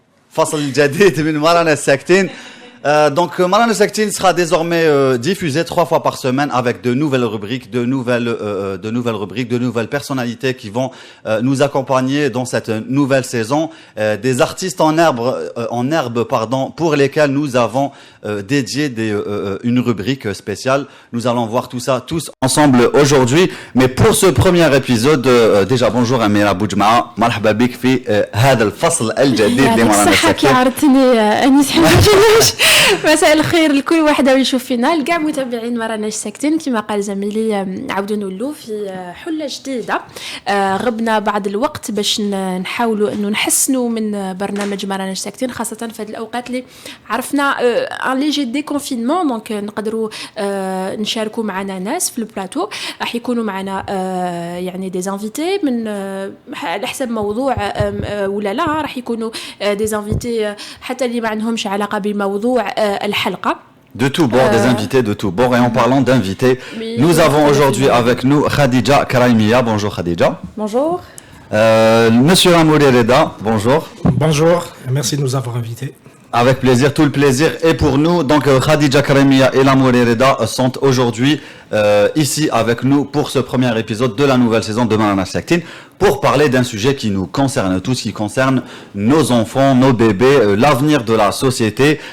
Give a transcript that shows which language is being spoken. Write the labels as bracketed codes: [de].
[ar] فصل جديد من Marana Saktin. [fr] Donc Marana Saktin sera désormais diffusé 3 fois par semaine avec de nouvelles rubriques, de nouvelles personnalités qui vont nous accompagner dans cette nouvelle saison, des artistes en herbe pour lesquels nous avons dédié une rubrique spéciale. Nous allons voir tout ça tous ensemble aujourd'hui, mais pour ce premier épisode déjà bonjour Amira Boujma, [ar] مرحبا بك في هذا الفصل الجديد لمرانا ساكتين. عرفتني انيس حمدي. مساء الخير لكل واحدة ويشوف فينا لكاع متابعين مراناش ساكتين. كما قال زميلي عاودوا نولوا في حلة جديدة. غبنا بعض الوقت باش نحاولوا انه نحسنوا من برنامج مراناش ساكتين، خاصة في هذه الاوقات اللي عرفنا ان [fr] ليجي دي كونفينمون، [ar] دونك نقدروا نشاركوا معنا ناس في البلاتو. راح يكونوا معنا يعني [fr] دي انفيتي [ar] من على حسب موضوع ولا لا، راح يكونوا دي انفيتي حتى اللي ما عندهمش علاقة بموضوع الحلقة. [fr] De tout bord, des invités de tout bord. Et en parlant d'invités, nous avons aujourd'hui avec nous Khadija Karaimia. Bonjour Khadija. Bonjour. Monsieur Amouri Reda, bonjour. Bonjour, merci de nous avoir invités. Avec plaisir, tout le plaisir est pour nous. Donc Khadija Karaimia et Amouri Reda sont aujourd'hui ici avec nous pour ce premier épisode de la nouvelle saison de Marana Saktin, pour parler d'un sujet qui nous concerne tous, qui concerne nos enfants, nos bébés, l'avenir de la société.